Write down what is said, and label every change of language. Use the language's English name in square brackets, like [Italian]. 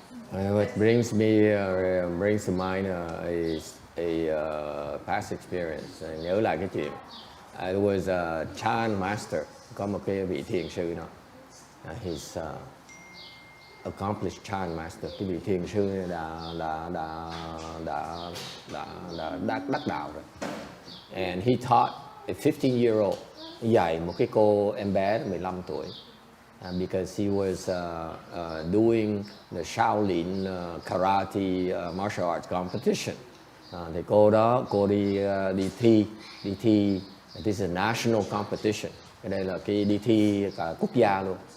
[English] What brings to mind is a past experience. [Vietnamese] Nhớ lại cái chuyện. [English] It was a Chan master. [Vietnamese] Có một cái vị thiền sư đó. [English] He's accomplished Chan master. [Vietnamese] Cái vị thiền sư này đã đắc đạo rồi. [English] And he taught a 15-year-old, [Vietnamese] dạy một cái cô em bé 15 tuổi. [English] Because he was doing the Shaolin karate martial arts competition. [Vietnamese] Thì cô đi thi. [English] This is a national competition. [Vietnamese] Cái đây là cái đi thi cả quốc gia luôn.